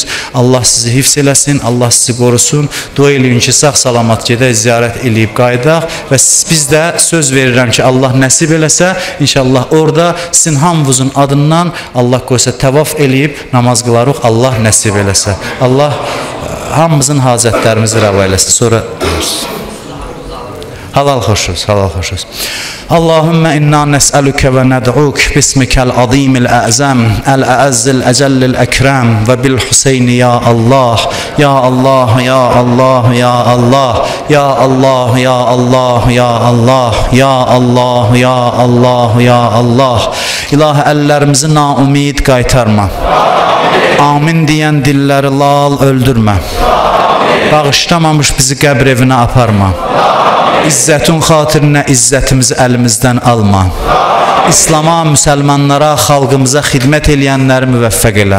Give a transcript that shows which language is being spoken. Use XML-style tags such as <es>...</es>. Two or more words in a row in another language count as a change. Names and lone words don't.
<az>Allah sizi hifz eləsin, Allah sizi qorusun, dua eləyin ki, sağ-salamat gedək, ziyarət eləyib qayıdaq və biz də söz verirəm ki, Allah nəsib eləsə, inşallah orada orada sizin hamınızın adından Allah qoysa təvaf eləyib namaz qılarıq. Allah nəsib eləsə. Allah hamımızın hacətlərimizi rəva eləsin. Sonra halal xoşuz, halal xoşuz.</az> <ar>اللهم إنا نسألك وندعوك باسمك العظيم الأعظم الأعز الأجل الأكرم وبالحسين يا الله يا الله يا الله يا الله يا الله يا الله يا الله يا الله يا الله يا الله.</ar> <az>İlahi əllərimizi naumid qaytarma. Amin deyən dilləri lal öldürmə. Bağışlamamış bizi qəbr evinə aparma. İzzətin xatirinə izzətimizi əlimizdən alma. İslama, müsəlmanlara, xalqımıza xidmət eləyənləri müvəffəq elə.</az>